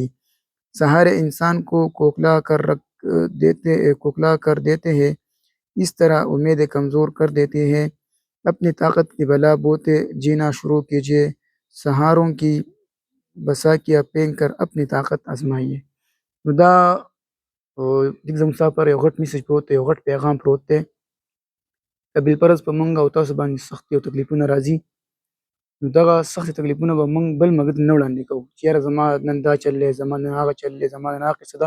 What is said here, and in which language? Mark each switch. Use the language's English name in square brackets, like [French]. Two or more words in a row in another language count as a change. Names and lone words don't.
[Urdu] سہارے انسان کو کوکلا کر دیتے ہیں، اس طرح امیدیں کمزور کر دیتے ہیں۔ اپنی طاقت کی بلا بوتے جینا شروع کیجیے، سہاروں کی بساکیاں پھینک کر اپنی طاقت آزمائیے. [Pashto] نو دا دغه زموږ لپاره یو غټ میسج پروت دی، یو غټ پیغام پروت دی. بالفرض په موږ او تاسو باندې سختي او تکلیفونه راځي، نو دغه سختې تکلیفونه به موږ بل ملګري ته نه وړاندې کوو چې یاره زما نن دا چل دی، زما نن هغه چل دی، زما نن هغه قصه ده.